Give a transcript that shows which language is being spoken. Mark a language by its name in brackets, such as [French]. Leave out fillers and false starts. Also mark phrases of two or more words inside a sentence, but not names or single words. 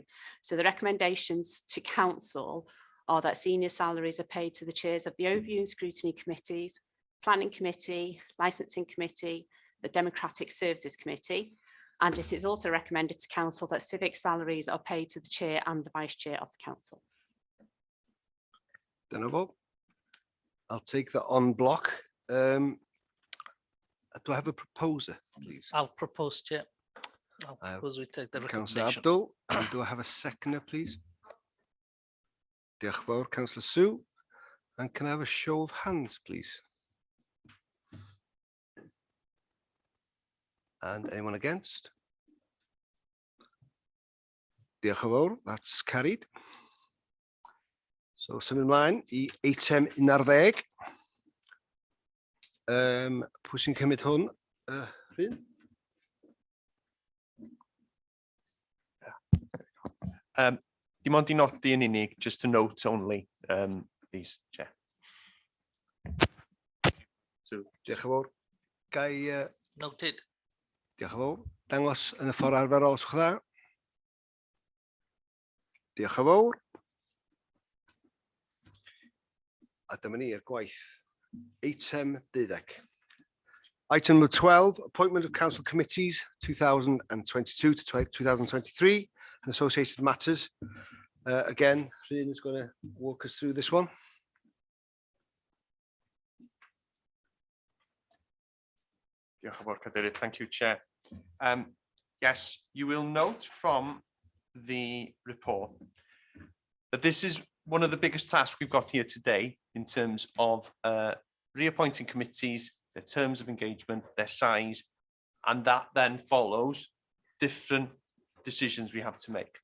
[English] So the recommendations to council are that senior salaries are paid to the chairs of the Overview and Scrutiny Committees, Planning Committee, Licensing Committee, the Democratic Services Committee. And it is also recommended to council that civic salaries are paid to the chair and the vice chair of the council. [Welsh] Dyna fo. [English] I'll take that on block. Do I have a proposer, please? I'll propose, Chair. I'll I have propose we take the Councillor recommendation. Abdul, and do I have a seconder, please? [Welsh] Diolch yn fawr, [English] Councillor Sue. And can I have a show of hands, please? And anyone against? [Welsh] Diolch yn fawr, [English] that's carried. So, [Welsh] symud ymlaen I eitem 11. Pwy sy'n cymryd hwn? Rhyn? Dim ond I nodi yn unig, [English] just a note only, please, Chair. So, [Welsh] Diolch yn fawr. Gai... [English] Noted. [Welsh] Diolch yn fawr. Dangos yn y ffordd arferol, os gwch dda. Diolch yn fawr. A dyma ni'r gwaith. Eitem 12. [English] Item number 12, appointment of council committees 2022 to 2023 and associated matters. Again, Rhyn is going to walk us through this one. [Welsh] Diolch yn fawr, Cadeirydd. [English] Thank you, Chair. Yes, you will note from the report that this is one of the biggest tasks we've got here today in terms of reappointing committees, their terms of engagement, their size, and that then follows different decisions we have to make.